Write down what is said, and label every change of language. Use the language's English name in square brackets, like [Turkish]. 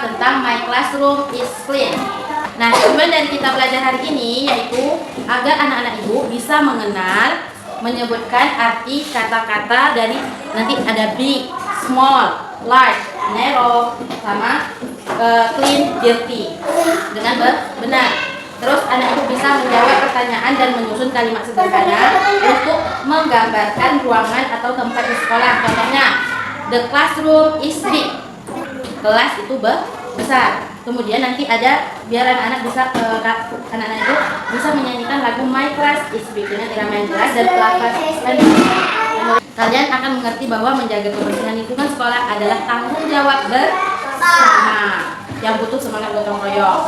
[Indonesian] Tentang My Classroom is Clean. Nah, tujuan dari kita belajar hari ini yaitu agar anak-anak ibu bisa mengenal, menyebutkan arti kata-kata dari nanti ada big, small, large, narrow, sama clean, dirty dengan benar. Terus anak ibu bisa menjawab pertanyaan dan menyusun kalimat sederhana untuk menggambarkan ruangan atau tempat di sekolah. [English] Contohnya, the classroom is big. [Indonesian] Kelas itu besar. Kemudian nanti ada biar anak-anak itu bisa menyanyikan lagu My Class is Big dengan irama yang jelas dan kelas. Kalian akan mengerti bahwa menjaga kebersihan lingkungan sekolah adalah tanggung jawab bersama yang butuh semangat gotong royong.